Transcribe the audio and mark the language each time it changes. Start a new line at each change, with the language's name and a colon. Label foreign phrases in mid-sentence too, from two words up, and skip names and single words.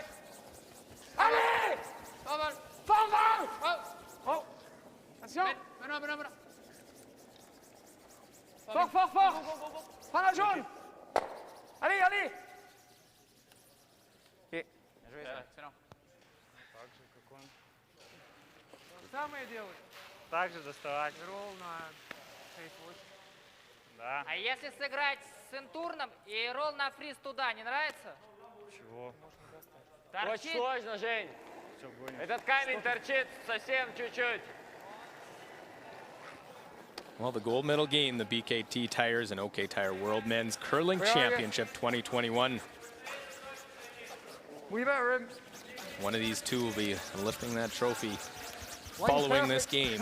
French: Allez. Forward. Forward. Oh. Attention. Benoit. Fort. Prends la jaune. Allez. Ok. Bien joué, ça. Excellent.
Russian: Самое делать. Так же доставать. Ровно. 6-8. Да. А если сыграть с интурном и ролл на фриз туда, не нравится? Чего? Очень сложно, Жень. Этот камень торчит совсем чуть-чуть.
English: Well, the gold medal game, the BKT Tires and OK Tire World Men's Curling Championship 2021. We better him. One of these two will be lifting that trophy following this game.